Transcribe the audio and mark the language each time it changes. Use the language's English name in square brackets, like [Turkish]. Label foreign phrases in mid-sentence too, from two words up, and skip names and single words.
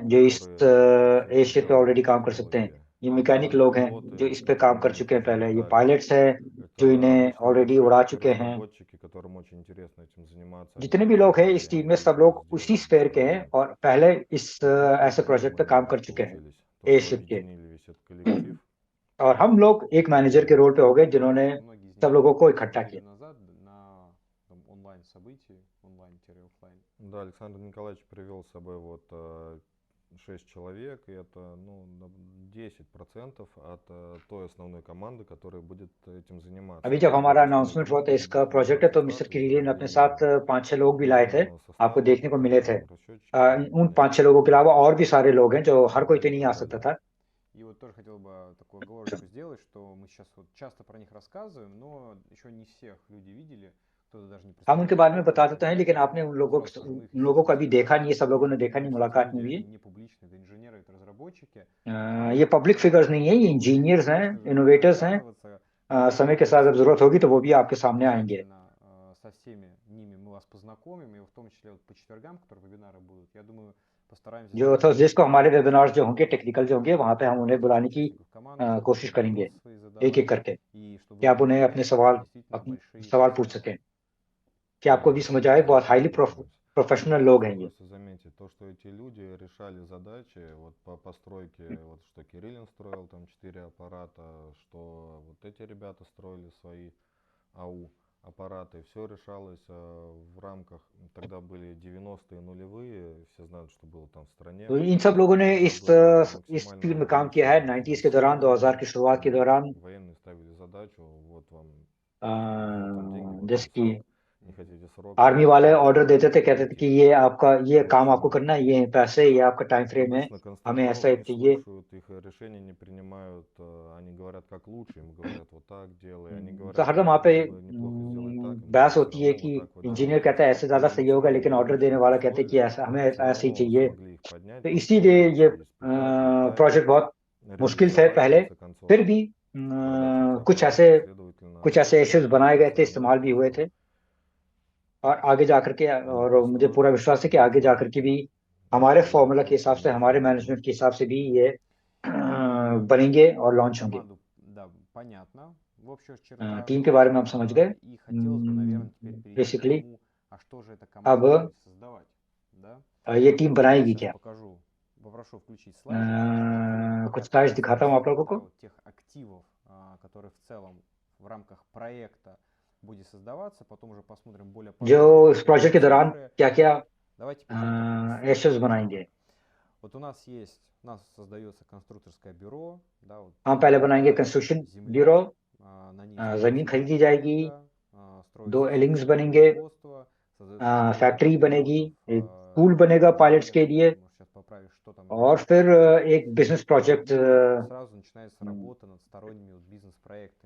[Russian] механики, [Hindi] जो इस [Russian] которые [Hindi] एयरशिप पे [Russian] изучали [Hindi] ऑलरेडी काम कर सकते हैं. [Russian] технологии. [Hindi] ये मैकेनिक लोग हैं जो [Russian] Пилоты, [Hindi] इस पे काम कर [Russian] которые [Hindi] चुके हैं [Russian] этим [Hindi] पहले. ये [Russian] летали. [Hindi] पायलट्स हैं [Russian] Это [Hindi] जो इन्हें [Russian] обычно [Hindi] ऑलरेडी उड़ा [Russian] большие [Hindi] चुके हैं. [Russian] разработчики, которым очень интересно этим заниматься. Они [Hindi] जितने भी [Russian] хотят [Hindi] लोग हैं [Russian] это [Hindi] इस टीम [Russian] реально [Hindi] में सब [Russian] быстро [Hindi] लोग [Russian] сделать, [Hindi] उसी स्पेयर के हैं [Russian] бесплатно. [Hindi] और पहले इस [Russian] Вот [Hindi] ऐसे [Russian] такие [Hindi] प्रोजेक्ट पे [Russian] мы [Hindi] काम [Russian] ребята [Hindi] कर चुके हैं [Russian] получились. То, что [Hindi] एयरशिप के. [Russian] объединили весь этот коллектив. [Hindi] और हम लोग एक मैनेजर के रोल पे हो गए जिन्होंने सब लोगों को इकट्ठा किया. [Russian] Да, Александр Николаевич привел с собой вот 6 человек, и это ну, 10% от той основной команды, которая будет этим заниматься. [Hindi] अभी जब हमारा अनाउंसमेंट हुआ था इसका प्रोजेक्ट है तो मिस्टर किरीलिन अपने साथ 5-6 लोग भी लाए थे, आपको देखने को मिले थे. उन 5-6 लोगों के अलावा और भी सारे लोग हैं जो हर कोई तो नहीं आ सकता था. [Russian] И вот тоже хотел бы такую оговорочку сделать, что мы сейчас вот часто про них рассказываем, но еще не всех люди видели, кто-то даже не [Hindi] हम उनके बारे में बता [Russian] представляет. [Hindi] देते हैं लेकिन आपने उन लोगों को अभी देखा नहीं है, सब लोगों ने देखा नहीं, मुलाकात नहीं हुई. [Russian] Не публичные, это инженеры, это разработчики. [Hindi] ये [English] public figures [Hindi] नहीं है, ये इंजीनियर्स हैं, इनोवेटर्स हैं. समय के साथ जब जरूरत होगी तो वो भी आपके सामने आएंगे. [Russian] Со всеми ними мы вас познакомим, и в том числе вот по четвергам, которые вебинары будут, я думаю, постараемся... [Hindi] जो थर्सडेज को हमारे वेबिनार्स जो होंगे टेक्निकल जो होंगे वहां पे हम उन्हें बुलाने की कोशिश करेंगे एक एक करके कि आप उन्हें अपने सवाल पूछ सकें, कि आपको भी समझ आए. बहुत [English] highly professional [Hindi] लोग हैं ये. [Russian] Заметьте, то, что эти люди решали задачи вот по постройке, вот что Кириллин строил там 4 аппарата, что вот эти ребята строили свои АУ аппараты, все решалось в рамках, тогда были 90-е нулевые, все знают, что было там в стране. [Hindi] तो इन सब लोगों ने इस फील्ड में काम किया है 90s के दौरान, 2000 की शुरुआत के दौरान. [Russian] Военные ставили задачу, вот вам [Hindi] जैसे कि आर्मी वाले ऑर्डर देते थे, कहते थे कि ये आपका ये काम आपको करना है, ये पैसे, ये आपका [English] time frame [Hindi] है, हमें ऐसा चाहिए. [Russian] решения не принимают, они говорят как лучше, им говорят вот так делай, они говорят [Hindi] तो हरदम वहाँ पे बहस [Russian] все [Hindi] होती है [Russian] равно [Hindi] कि [Russian] вот так вот [Hindi] इंजीनियर [Russian] делай. [Hindi] कहता है ऐसे ज्यादा सही होगा, लेकिन ऑर्डर देने वाला कहते हैं कि ऐसा हमें [Russian] Всё [Hindi] ऐसे ही [Russian] равно [Hindi] चाहिए. [Russian] смогли их поднять, [Hindi] तो इसीलिए ये [Russian] испытать, [Hindi] प्रोजेक्ट बहुत मुश्किल थे [Russian] реализовать, в [Hindi] पहले, [Russian] конце концов, [Hindi] फिर भी [Russian] продать эти [Hindi] कुछ [Russian] аппараты, следовательно, [Hindi] ऐसे इश्यूज बनाए गए थे, [Russian] всё равно [Hindi] इस्तेमाल भी हुए [Russian] это [Hindi] थे. और आगे जाकर के, और मुझे पूरा विश्वास है कि आगे जाकर के भी हमारे फॉर्मूला के हिसाब से, हमारे मैनेजमेंट के हिसाब से भी ये बनेंगे और लॉन्च होंगे. [Russian] Да, понятно. в общих чертах [Hindi] टीम के बारे में हम समझ गए। [Russian] и хотелось бы, наверное, теперь перейти к [Hindi] बेसिकली [Russian] тому, а что же эта [Hindi] अब [Russian] команда будет создавать, да? [Hindi] ये टीम [Russian] Я [Hindi] बनाएगी [Russian] сейчас [Hindi] क्या? [Russian] покажу, попрошу включить слайды, чтобы [Hindi] कुछ स्लाइड्स दिखाता हूँ आप लोगों [Russian] да, [Hindi] को। [Russian] вот тех активов, которые в целом в рамках проекта будет создаваться, потом уже посмотрим более [Hindi] जो [Russian] подробно [Hindi] इस प्रोजेक्ट के दौरान [Russian] цифры. [Hindi] क्या क्या [Russian] Давайте посмотрим. [Hindi] एसेट्स बनाएंगे। [Russian] Вот у нас создается конструкторское бюро, да, вот [Hindi] हम पहले बनाएंगे [Russian] это [Hindi] कंस्ट्रक्शन [Russian] земля, [Hindi] ब्यूरो, [Russian] на ней [Hindi] जमीन [Russian] строится [Hindi] खरीदी जाएगी, [Russian] инфраструктура, [Hindi] 2 [Russian] строится [Hindi] एलिंग्स [Russian] собственно [Hindi] बनेंगे, [Russian] производство, создается школа [Hindi] फैक्ट्री बनेगी, [Russian] пилотов, [Hindi] एक पूल बनेगा पायलट्स के लिए, [Russian] может сейчас поправишь, что там [Hindi] और फिर एक [English] business project [Russian] сразу начинается работа над сторонними вот бизнес-проектами.